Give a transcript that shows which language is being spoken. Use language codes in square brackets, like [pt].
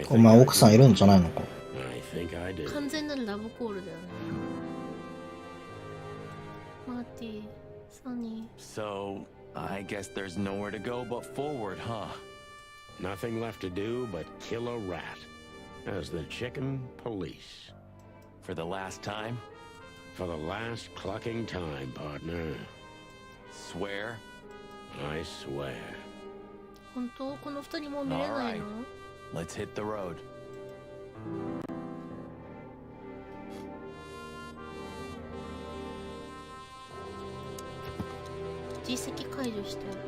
[ja] お前奥さんいるんじゃないのか。 [en] I think I do. [ja] 完全なるラブコールだよね。マーティ、サニ [en] So, I guess there's nowhere to go but forward, huh? Nothing left to do but kill a rat. As the chicken police. For the last time? For the last clucking time, partner. Swear? I swear. [ja] ー。本当この二人もう見れないの？ [en] Let's hit the road. [ja] 実績解除して。